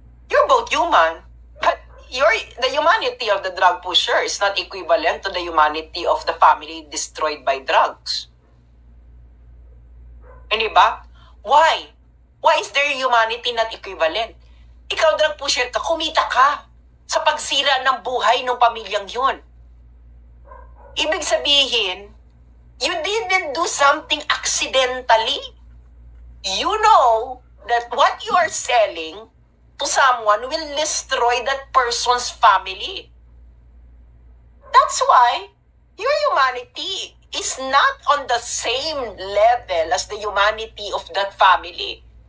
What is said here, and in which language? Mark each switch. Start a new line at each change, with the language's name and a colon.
English: You're both human, but the humanity of the drug pusher is not equivalent to the humanity of the family destroyed by drugs.
Filipino: Hindi ba?
English: Why? Why is their humanity not equivalent?
Filipino: Ikaw, drug pusher ka, kumita ka sa pagsira ng buhay ng pamilyang yun. Ibig sabihin,
English: you didn't do something accidentally. You know that what you are selling to someone will destroy that person's family. That's why your humanity is not on the same level as the humanity of that family.